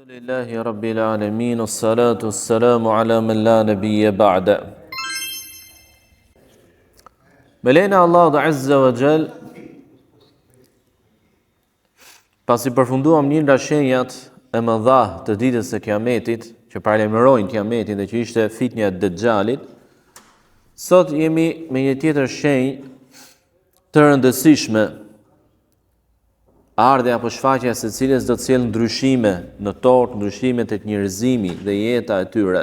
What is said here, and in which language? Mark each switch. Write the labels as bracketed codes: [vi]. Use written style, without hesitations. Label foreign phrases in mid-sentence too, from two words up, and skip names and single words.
[ar] الحمد لله رب العالمين، والصلاة والسلام على من لا نبي بعده. [sq] Me lejnë Allah dhe [ar] عز وجل, [sq] pasi përfunduam një nga shenjat e mëdha të ditës së Kiametit, që paralajmërojnë Kiametin dhe që ishte fitnja e Dejjalit, sot jemi me një tjetër shenjë të rëndësishme, ardhja apo shfaqja së cilës do të sjellë ndryshime në tokë, ndryshime tek njerëzimi dhe jeta e tyre.